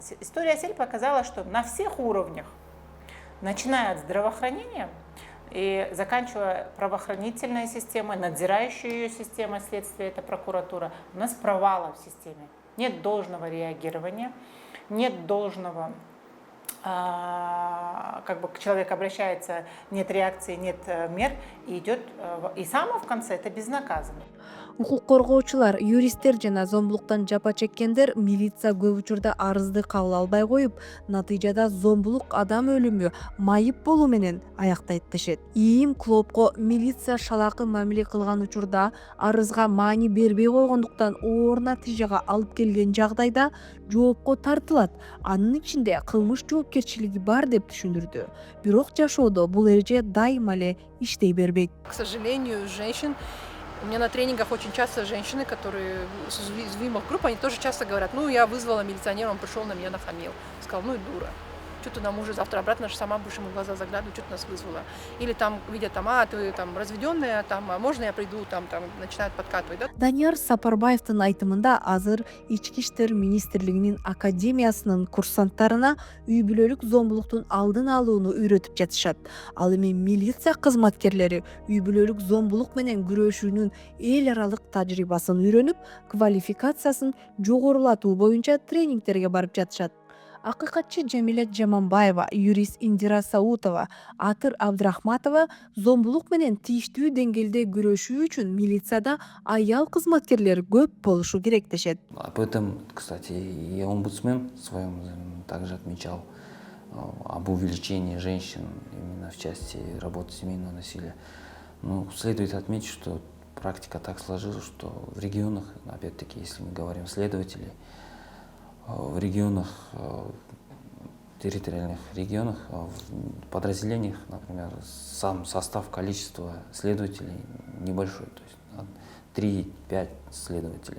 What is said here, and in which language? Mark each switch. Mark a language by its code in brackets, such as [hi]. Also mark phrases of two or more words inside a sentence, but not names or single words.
[ru] История Осель показала, что на всех уровнях, начиная от здравоохранения и заканчивая правоохранительной системой, надзирающей ее системой следствия, это прокуратура, у нас провалы в системе. Нет должного реагирования, нет должного, как бы человек обращается, нет реакции, нет мер, и идет, и самое в конце это безнаказанно. [ky] Укук коргоочулар, юристтер жана зомбулуктан жапа чеккендер милиция көп учурда арызды кабыл албай коюп, натыйжада зомбулук, адам өлүмү, майып болуу менен аяктайт дешет. ИИМ Клопко милиция шалаакы мамиле кылган учурда арызга маани бербей койгондуктан оор натыйжага алып келген жагдайда жоопко тартылат. Анын ичинде кылмыш жоопкерчилиги бар деп түшүндүрдү. Бирок жашоодо бул эреже дайыма эле иштей бербейт. [ru] К сожалению, у меня на тренингах очень часто женщины, которые из уязвимых групп, они тоже часто говорят, ну, я вызвала милиционера, он пришел на меня нахамил. Сказал, ну и дура. что-то нам уже завтра обратно, сама будешь ему в глаза заглядывать, что-то нас вызвала. Или там видят, там, ты там разведенная, там, можно я приду, там начинают подкатывать, да? [ky] Данияр Сапарбаевдин айтымында азыр Ички иштер министрлигинин академиясынын курсанттарына үй бүлөлүк зомбулуктун алдын алууну үйрөтүп жатышат. Ал эми милиция кызматкерлери үй бүлөлүк зомбулук менен күрөшүүнүн эл аралык тажрыйбасын үйрөнүп, квалификациясын жогорулатуу боюнча тренингтерге барып жатышат. Акыйкатчы Жамилет Жаманбаева, юрист Индира Саутова, Атыр Абдрахматова зомбулук менен тийиштүү деңгээлде күрөшүү үчүн милицияда аял кызматкерлер көп болушу керек дешет. [ru] Об этом, кстати, и омбудсмен в своем также отмечал об увеличении женщин именно в части работы семейного насилия. Но следует отметить, что практика так сложилась, что в регионах, опять-таки, если мы говорим следователей, в регионах, территориальных регионах, в подразделениях, например, сам состав, количество следователей небольшой, то есть 3-5 следователей.